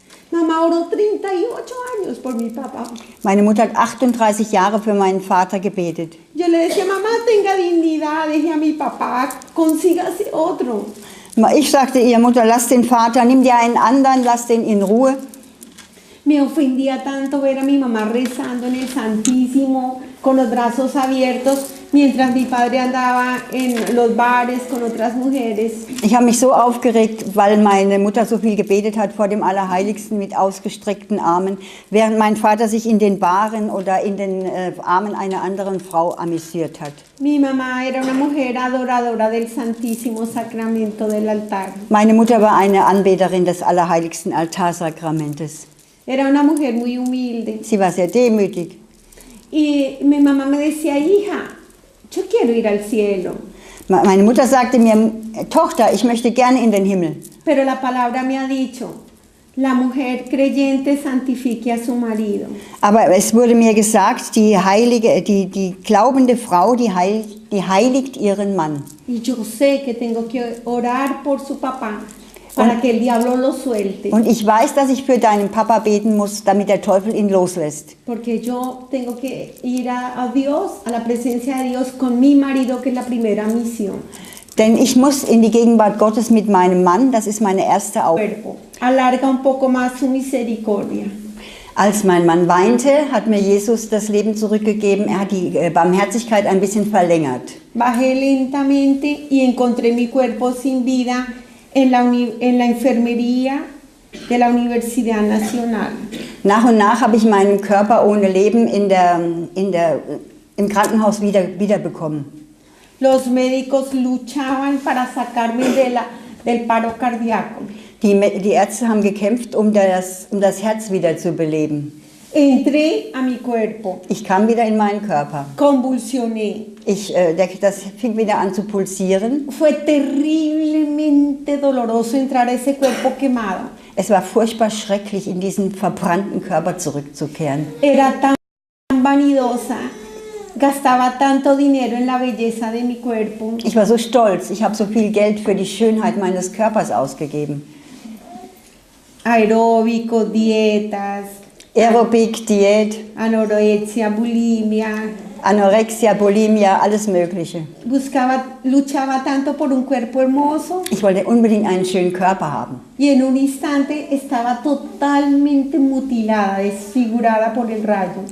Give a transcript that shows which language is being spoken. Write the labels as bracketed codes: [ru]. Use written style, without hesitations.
[es] Mamá oró 38 años por mi papá. [de] Meine Mutter hat 38 Jahre für meinen Vater gebetet. [es] Yo le decía, mamá, tenga dignidad, deje a mi papá, consígase otro. [de] Ich sagte ihr, Mutter, lass den Vater, nimm dir einen anderen, lass den in Ruhe. [es] Me ofendía tanto ver a mi mamá rezando en el Santísimo con los brazos abiertos mientras mi padre andaba en los bares con otras mujeres. [de] Ich habe mich so aufgeregt, weil meine Mutter so viel gebetet hat vor dem Allerheiligsten mit ausgestreckten Armen, während mein Vater sich in den Baren oder in den Armen einer anderen Frau amüsiert hat. [es] Mi mamá era una mujer adoradora del Santísimo Sacramento del altar. [de] Meine Mutter war eine Anbeterin des Allerheiligsten Altarsakramentes. [es] Era una mujer muy humilde. [de] Sie war sehr demütig. [es] Y mi mamá me decía, hija, yo quiero ir al cielo. [de] Meine Mutter sagte mir, Tochter, ich möchte gerne in den Himmel. [es] Pero la palabra me ha dicho, la mujer creyente santifique a su marido. [de] Aber es wurde mir gesagt, die glaubende Frau, die heiligt ihren Mann. [es] Y yo sé que tengo que orar por su papá para que el diablo lo suelte. [de] Und ich weiß, dass ich für deinen Papa beten muss, damit der Teufel ihn loslässt. [es] Porque yo tengo que ir a Dios, a la presencia de Dios con mi marido, que es la primera misión. [de] Denn ich muss in die Gegenwart Gottes mit meinem Mann, das ist meine erste Aufgabe. [es] Alarga un poco más su misericordia. [de] Als mein Mann weinte, hat mir Jesus das Leben zurückgegeben. Er hat die Barmherzigkeit ein bisschen verlängert. [es] Bajé lentamente y encontré mi cuerpo sin vida en la enfermería de la Universidad Nacional. [de] Nach und nach habe ich meinen Körper ohne Leben im Krankenhaus wiederbekommen. [es] Los médicos luchaban para sacarme del paro cardíaco. [de] Die Ärzte haben gekämpft, um das Herz wieder zu beleben. [es] Entré a mi cuerpo, [de] Ich kam wieder in meinen Körper. [es] convulsioné. [de] Das fing wieder an zu pulsieren. [es] Fue terriblemente doloroso entrar a ese cuerpo quemado. [de] Es war furchtbar schrecklich, in diesen verbrannten Körper zurückzukehren. [es] Era tan vanidosa, gastaba tanto dinero en la belleza de mi cuerpo. [de] Ich war so stolz, ich habe so viel Geld für die Schönheit meines Körpers ausgegeben. [es] Aeróbicos, dietas, [de] Aerobic, Diät, [es] anorexia, bulimia. [de] Anorexia, Bulimia, alles Mögliche. [es] Luchaba tanto por un cuerpo hermoso [de] Ich wollte unbedingt einen schönen Körper haben. [es] y en un instante estaba totalmente mutilada, desfigurada por el rayo.